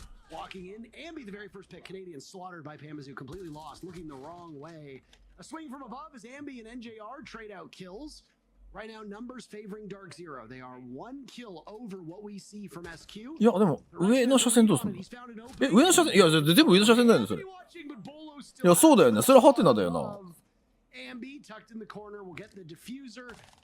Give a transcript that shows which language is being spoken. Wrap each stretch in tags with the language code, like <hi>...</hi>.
<en>Walking in, Ambi, the very first pick, Canadian slaughtered by Pamazoo, completely lost, looking the wrong way. A swing from above as Ambi and NJR trade out kills. Right now, numbers favoring Dark Zero. They are 1 kill over what we see from SQ.</en> <ja>いや、でも、上の車線どうすんの？え、上の車線、いや、全部上の車線だよね、それ。いや、そうだよね。それはハテナだよな。</ja> <en>Ambi tucked in the corner will get the diffuser.</en>